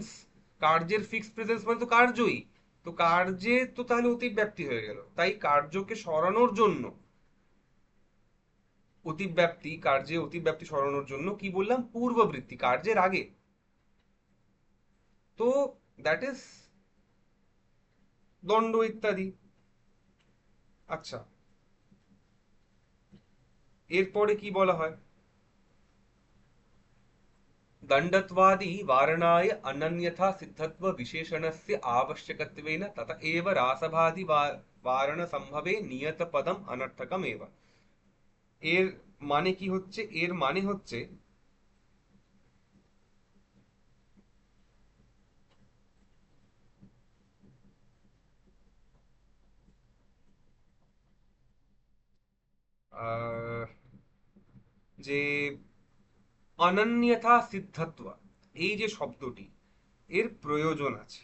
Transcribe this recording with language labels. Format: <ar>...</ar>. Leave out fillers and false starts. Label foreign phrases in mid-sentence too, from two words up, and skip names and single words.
<bn>কার্যের</bn> <en>fixed presence</en> <bn>মানে তো কার্যই, তো কার্যে তো তাহলে অতিব্যাপ্তি হয়ে গেল, তাই কার্যকে সরানোর জন্য, অতিব্যাপ্তি, কার্যে অতিব্যাপ্তি সরানোর জন্য কি বললাম, পূর্ববৃত্তি, কার্যের আগে। তো</bn> <en>that is</en> <bn>দণ্ড ইত্যাদি। আচ্ছা, এরপরে কি বলা হয়,</bn> <sa>दण्डत्वादि वारणाय अनन्यथा सिद्धत्व विशेषणस्य आवश्यकत्वेन तत एव रासभादि वारण संभवे नियत पदम अनर्थकम एव।</sa> <bn>এর মানে কি হচ্ছে, এর মানে হচ্ছে আহ, যে</bn> <sa>অনন্যথা সিদ্ধত্ব,</sa> <bn>এই যে শব্দটি, এর প্রয়োজন আছে।</bn>